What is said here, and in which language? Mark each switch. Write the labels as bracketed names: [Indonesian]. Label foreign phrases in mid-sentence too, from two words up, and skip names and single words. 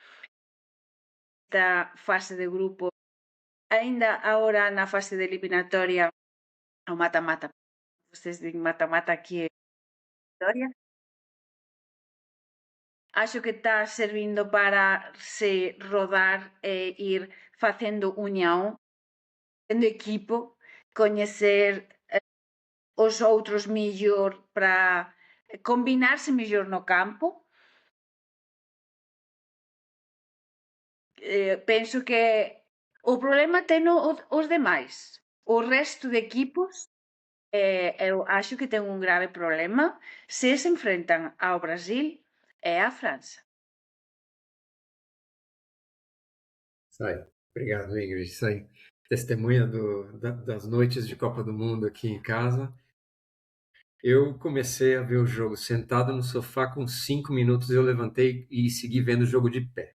[Portuguese] Da fase de grupo, ainda agora na fase de eliminatória, o mata-mata, vocês dizem mata-mata aqui é vitória. Acho que está servindo para se rodar e ir [Galician] facendo união, tendo equipo, coñecer os outros mellor para combinarse mellor no campo. Penso que o problema ten os demais. O resto de equipos, eu acho que ten un grave problema se se enfrentan ao Brasil e á França. [Portuguese] Isso aí. Obrigado, Ingrid. Isso aí. Testemunha das noites de Copa do Mundo aqui em casa. Eu comecei a ver o jogo sentado no sofá com 5 minutos, eu levantei e segui vendo o jogo de pé.